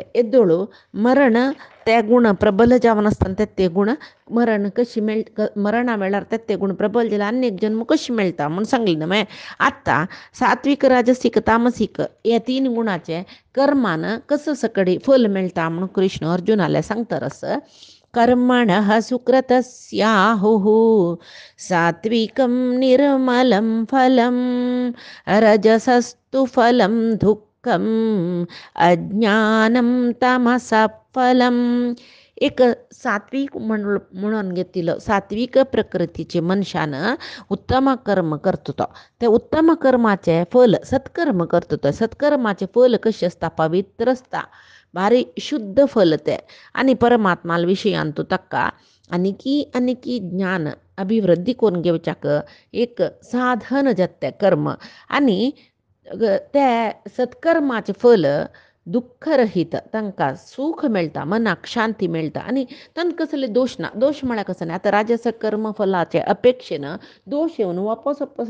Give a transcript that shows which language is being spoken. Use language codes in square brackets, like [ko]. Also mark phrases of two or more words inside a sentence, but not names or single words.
[kok] येदोळू मरण ते गुण प्रबल जावन आसतना ते गुण मरण कशी मरणा वेळार ते गुण प्रबल जाल्यार आनी एक जन्म कशी मेळटा म्हूण सांगलें न्हय मागीर आतां सात्वीक राजसीक तामसीक हे तीन गुणाचे कर्मान कसं सकडी फल मेळटा म्हूण कृष्ण अर्जुनाले सांगता [sa] रस कर्मणः सुकृतस्याहुः सात्विकं निर्मलं फलं रजसस्तु फलं दुःखम् अज्ञानं तमसः फलम् [kok] एक सात्विक म्हणून घेतिल्लो सात्विक प्रकृतीचे मनशान उत्तम कर्म करता तो ते उत्तम कर्माचे फल सत्कर्म करता तो सत्कर्माचे फल कशें आसता पवित्र आसता भारी शुद्ध फल ते आनी परमात्मा विशयांत ताका आनीकी ज्ञान अभिवृद्धी करून घेवच्याक एक साधन जाता तें कर्म आनी ते सत्कर्माचे फल दुःखरहीत तांकां सूख मेळटा मनाक शांती मेळटा आनी तांकां कसले दोश ना दोश म्हळ्यार कसो न्ही आतां राजस कर्म फलाचे अपेक्षेन दोश येवन वापस